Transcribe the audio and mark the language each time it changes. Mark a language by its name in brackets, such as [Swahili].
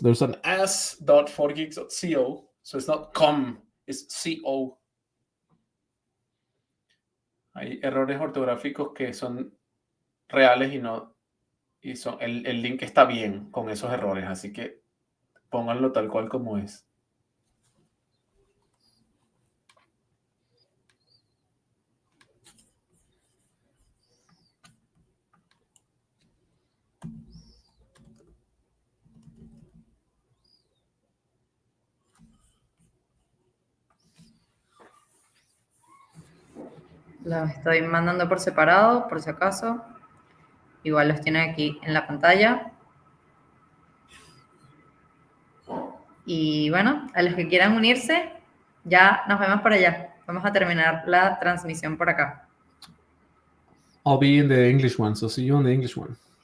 [English] There's an s.4gigs.co, so it's not com, it's co. [Spanish] Hay errores ortográficos que son reales y no, y son, el link está bien con esos errores, así que pónganlo tal cual como es. Los estoy mandando por separado, por si acaso. Igual los tienen aquí en la pantalla. Y bueno, a los que quieran unirse, ya nos vemos por allá. Vamos a terminar la transmisión por acá. [English] I'll be in the English one, so see you on the English one.